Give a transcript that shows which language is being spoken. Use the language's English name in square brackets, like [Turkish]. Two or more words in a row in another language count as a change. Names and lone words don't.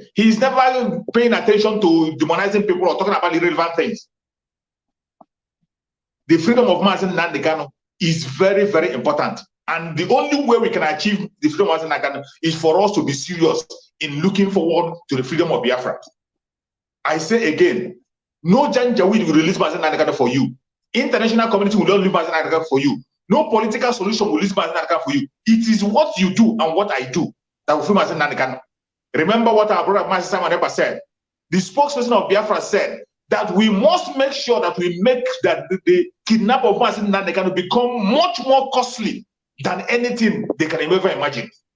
[English] He's never paying attention to demonizing people or talking about irrelevant things. The freedom of Mazi Nnamdi Kanu is very, very important. And the only way we can achieve the freedom of Mazi Nnamdi Kanu is for us to be serious in looking forward to the freedom of Biafra. I say again, no Janjaweed will release Mazi Nnamdi Kanu for you. International community will not release Mazi Nnamdi Kanu for you. No political solution will release Mazi Nnamdi Kanu for you. It is what you do and what I do that will free Mazi Nnamdi Kanu. Remember what our brother Mazi Samuel Ekpa said. The spokesperson of Biafra said that we must make sure that we make that the kidnap of Mazi Nnamdi Kanu become much more costly than anything they can ever imagine.